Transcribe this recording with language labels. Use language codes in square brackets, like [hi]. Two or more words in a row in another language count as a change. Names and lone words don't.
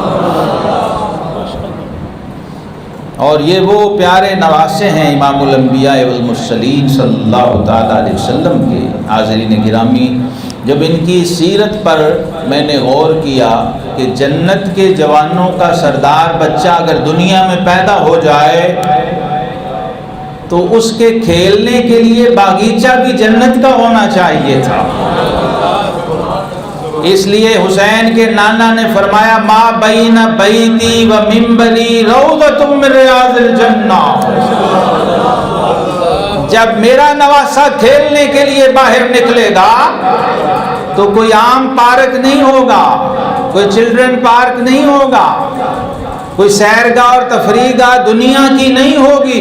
[ur] اور یہ وہ پیارے نواسے ہیں [ar] امام الانبیاء والمرسلین صلی اللہ تعالیٰ علیہ وسلم [ur] کے حاضرین گرامی جب ان کی سیرت پر میں نے غور کیا کہ جنت کے جوانوں کا سردار بچہ اگر دنیا میں پیدا ہو جائے تو اس کے کھیلنے کے لیے باغیچہ بھی جنت کا ہونا چاہیے تھا اس لیے حسین کے نانا نے فرمایا [ar] ما بین بیتی و منبری روضۃ من ریاض الجنہ [ur] جب میرا نواسا کھیلنے کے لیے باہر نکلے گا تو کوئی عام پارک نہیں ہوگا، کوئی چلڈرن پارک نہیں ہوگا، کوئی سیرگاہ اور تفریح گاہ دنیا کی نہیں ہوگی۔